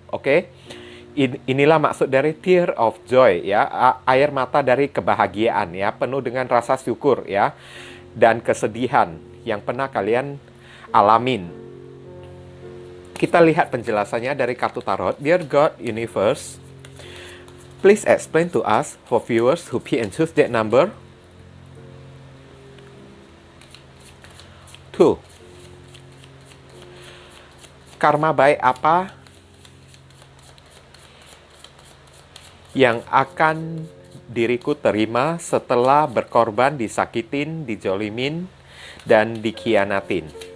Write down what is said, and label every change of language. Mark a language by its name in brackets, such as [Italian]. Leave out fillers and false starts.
[Indonesian] Oke? Inilah maksud dari tear of joy ya, air mata dari kebahagiaan ya, penuh dengan rasa syukur ya, dan kesedihan yang pernah kalian alamin. Kita lihat penjelasannya dari kartu tarot. [English] Dear God, Universe, please explain to us for viewers who pick and choose that number 2. [Indonesian] Karma baik apa yang akan diriku terima setelah berkorban, disakitin, dijolimin, dan dikhianatin?